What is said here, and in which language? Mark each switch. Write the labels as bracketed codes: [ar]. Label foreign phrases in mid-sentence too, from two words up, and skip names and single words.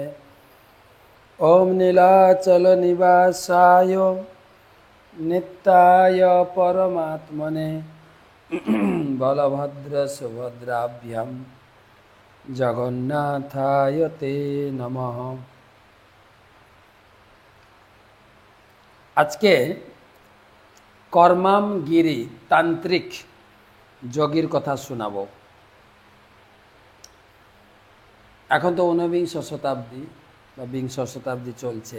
[sa] ओम नीलाचल निवासाय नित्याय परमात्मने बलभद्र सुभद्राभ्याम जगन्नाथाय ते नमः। [bn] আজকে কর্মামগিরি তান্ত্রিক যোগীর কথা শোনাবো। এখন তো ঊনবিংশ শতাব্দী বা বিংশ শতাব্দী চলছে।